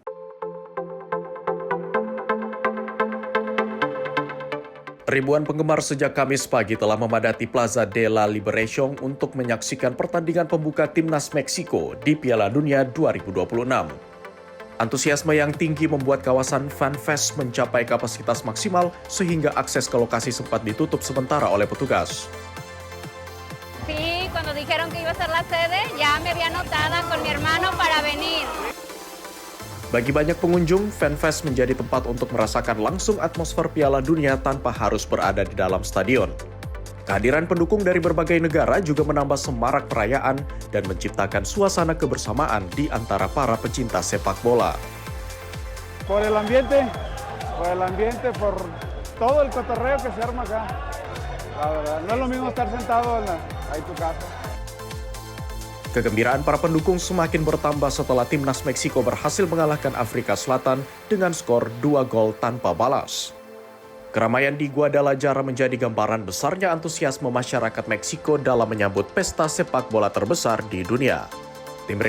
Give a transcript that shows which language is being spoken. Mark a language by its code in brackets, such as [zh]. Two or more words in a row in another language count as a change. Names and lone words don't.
[id] Ribuan penggemar sejak Kamis pagi telah memadati Plaza de la Liberación untuk menyaksikan pertandingan pembuka timnas Meksiko di Piala Dunia 2026. Antusiasme yang tinggi membuat kawasan Fan Fest mencapai kapasitas maksimal sehingga akses ke lokasi sempat ditutup sementara oleh petugas. [es] Sí, cuando dijeron que iba a ser la sede, ya me había anotada con mi hermano para venir. [id] Bagi banyak pengunjung, Fan Fest menjadi tempat untuk merasakan langsung atmosfer Piala Dunia tanpa harus berada di dalam stadion. Kehadiran pendukung dari berbagai negara juga menambah semarak perayaan dan menciptakan suasana kebersamaan di antara para pecinta sepak bola. [es] Por el ambiente, por todo el cotorreo que se arma acá. La verdad, no es lo mismo estar sentado ahí tu casa. [id] Kegembiraan para pendukung semakin bertambah setelah timnas Meksiko berhasil mengalahkan Afrika Selatan dengan skor 2 gol tanpa balas. Keramaian di Guadalajara menjadi gambaran besarnya antusiasme masyarakat Meksiko dalam menyambut pesta sepak bola terbesar di dunia.